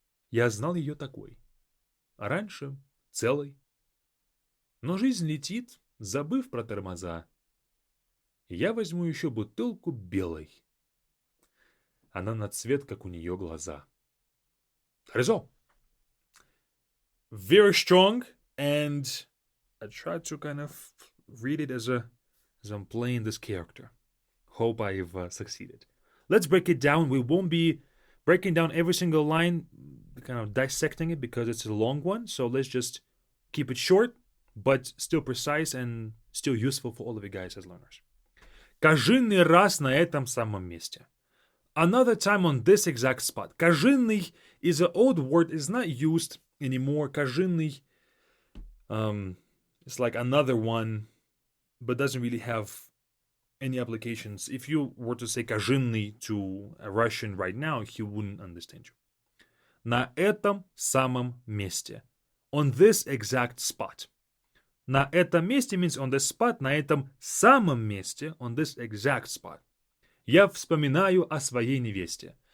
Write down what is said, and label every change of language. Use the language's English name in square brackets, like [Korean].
[Russian] Я знал ее такой, а раньше целой. Но жизнь летит, забыв про тормоза. Я возьму еще бутылку белой. Она на цвет, как у нее глаза. [English] That is all. Very strong, and I tried to kind of read it as I'm playing this character. Hope I've succeeded. Let's break it down. We won't be breaking down every single line, kind of dissecting it because it's a long one. So let's just keep it short, but still precise and still useful for all of you guys as learners. [Russian] Каждый раз на этом самом месте. [English] Another time on this exact spot. Каждый is an old word, is not used anymore. Каждый, it's like another one, but doesn't really have any applications. If you were to say каждый to a Russian right now, he wouldn't understand you. [Russian] На этом самом месте. [English] On this exact spot. [Russian] На этом месте [English] means on this spot, [Russian] на этом самом месте, [English] on this exact spot. [Russian] Я вспоминаю о своей невесте.